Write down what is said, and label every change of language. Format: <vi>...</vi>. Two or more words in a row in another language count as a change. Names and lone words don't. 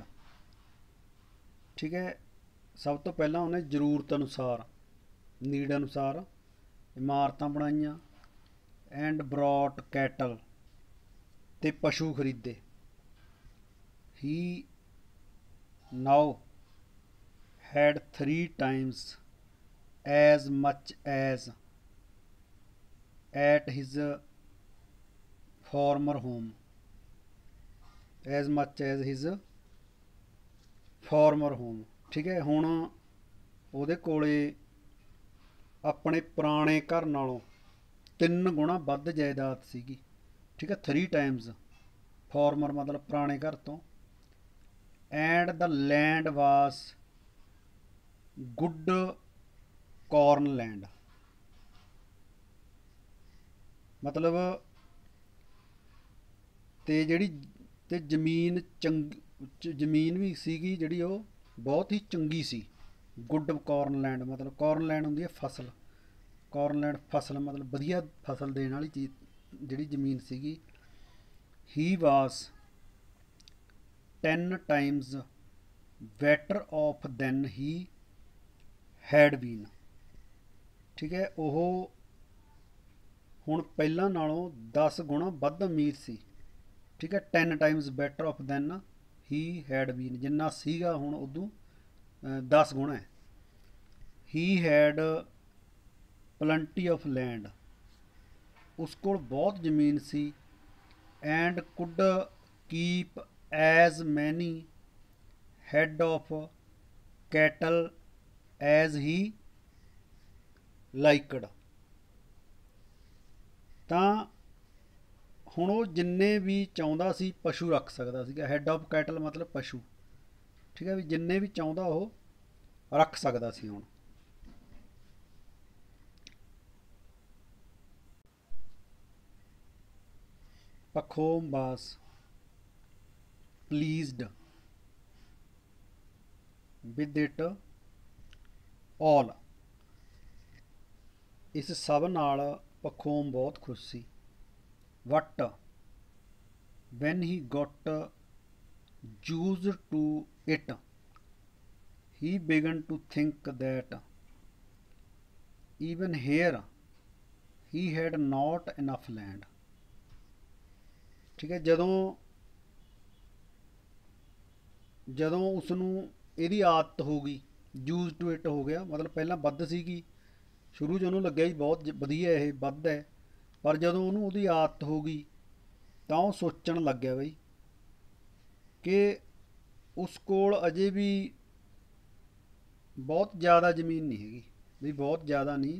<pa>ਠੀਕ ਹੈ, ਸਭ ਤੋਂ ਪਹਿਲਾਂ ਉਹਨੇ ਜ਼ਰੂਰਤ ਅਨੁਸਾਰ, ਨੀਡ ਅਨੁਸਾਰ ਇਮਾਰਤਾਂ ਬਣਾਈਆਂ।</pa> <en>and brought cattle,</en> <pa>ਤੇ ਪਸ਼ੂ ਖਰੀਦੇ।</pa> <en>he now had 3 times as much as at his former home, as much as his former home।</en> <pa>ਠੀਕ ਹੈ, ਹੁਣ ਉਹਦੇ ਕੋਲੇ ਆਪਣੇ ਪੁਰਾਣੇ ਘਰ ਨਾਲੋਂ 3 ਗੁਣਾ ਵੱਧ ਜਾਇਦਾਦ ਸੀਗੀ। ਠੀਕ ਹੈ, 3 times, ਫਾਰਮਰ ਮਤਲਬ ਪੁਰਾਣੇ ਘਰ ਤੋਂ।</pa> <en>and the land was good corn land,</en> <pa>मतलब ਤੇ ਜਿਹੜੀ ਤੇ ਜ਼ਮੀਨ ਜ਼ਮੀਨ ਵੀ ਸੀਗੀ ਜਿਹੜੀ ਉਹ ਬਹੁਤ ਹੀ ਚੰਗੀ ਸੀ।</pa> <en>good corn land</en> <pa>ਮਤਲਬ</pa> <en>corn land</en> <pa>ਹੁੰਦੀ ਹੈ ਫਸਲ,</pa> <en>corn land</en> <pa>ਫਸਲ ਮਤਲਬ ਵਧੀਆ ਫਸਲ ਦੇਣ ਵਾਲੀ ਚੀਜ਼ ਜਿਹੜੀ ਜ਼ਮੀਨ ਸੀਗੀ।</pa> <en>he was 10 times better off than he had been,</en> <pa>ਠੀਕ ਹੈ। ਉਹ ਹੁਣ ਪਹਿਲਾਂ ਨਾਲੋਂ 10 ਗੁਣਾ ਵੱਧ ਅਮੀਰ ਸੀ, ਠੀਕ ਹੈ।</pa> <en>10 times better off than he had been,</en> <pa>ਜਿੰਨਾ ਸੀਗਾ ਹੁਣ ਉਦੋਂ 10 ਗੁਣਾ ਹੈ।</pa> <en>he had plenty of land,</en> <pa>ਉਸ ਕੋਲ ਬਹੁਤ ਜ਼ਮੀਨ ਸੀ।</pa> <en>and could keep as many head of cattle as he liked,</en> <pa>ਤਾਂ ਹੁਣ ਉਹ ਜਿੰਨੇ ਵੀ ਚਾਹੁੰਦਾ ਸੀ ਪਸ਼ੂ ਰੱਖ ਸਕਦਾ ਸੀਗਾ।</pa> <en>head of cattle</en> <pa>ਮਤਲਬ ਪਸ਼ੂ, ਠੀਕ ਹੈ ਵੀ ਜਿੰਨੇ ਵੀ ਚਾਹੁੰਦਾ ਉਹ ਰੱਖ ਸਕਦਾ ਸੀ। ਹੁਣ ਪਖੋਮ</pa> <en>was pleased with it all,</en> <pa>ਇਸ ਸਭ ਨਾਲ ਪਖੋਮ ਬਹੁਤ ਖੁਸ਼ ਸੀ।</pa> <en>But when he got used to it, he began to think that even here he had not enough land,</en> <pa>ਠੀਕ ਹੈ। ਜਦੋਂ ਉਸਨੂੰ ਇਹਦੀ ਆਦਤ ਹੋ ਗਈ,</pa> <en>used to it</en> <pa>ਹੋ ਗਿਆ, ਮਤਲਬ ਪਹਿਲਾਂ ਵੱਧ ਸੀਗੀ, ਸ਼ੁਰੂ 'ਚ ਉਹਨੂੰ ਲੱਗਿਆ ਵੀ ਬਹੁਤ ਵਧੀਆ ਇਹ ਵੱਧ ਹੈ, ਪਰ ਜਦੋਂ ਉਹਨੂੰ ਉਹਦੀ ਆਦਤ ਹੋ ਗਈ ਤਾਂ ਉਹ ਸੋਚਣ ਲੱਗਿਆ ਬਈ ਕਿ ਉਸ ਕੋਲ ਅਜੇ ਵੀ ਬਹੁਤ ਜ਼ਿਆਦਾ ਜ਼ਮੀਨ ਨਹੀਂ ਹੈਗੀ, ਵੀ ਬਹੁਤ ਜ਼ਿਆਦਾ ਨਹੀਂ।</pa>